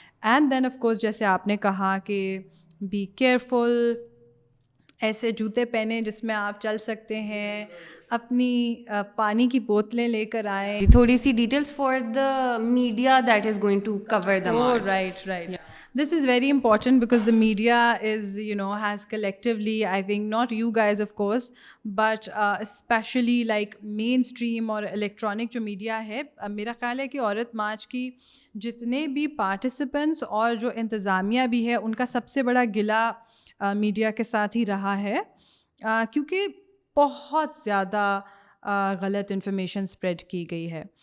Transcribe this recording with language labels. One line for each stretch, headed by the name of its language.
English: And then of course
Urdu: جیسے آپ نے کہا کہ
English: be careful,
Urdu: ایسے جوتے پہنیں جس میں آپ چل سکتے ہیں, اپنی پانی کی بوتلیں لے کر آئیں.
English: تھوڑی سی details for the media that is going to cover the march. Right. This is very important because the media is, has collectively, I think, not you guys of course, but especially like mainstream
Urdu: اور electronic جو media ہے, میرا خیال ہے کہ عورت مارچ کی جتنے بھی participants اور جو انتظامیہ بھی ہے ان کا سب سے بڑا گلہ میڈیا کے ساتھ ہی رہا ہے, کیونکہ بہت زیادہ غلط انفارمیشن اسپریڈ کی گئی ہے.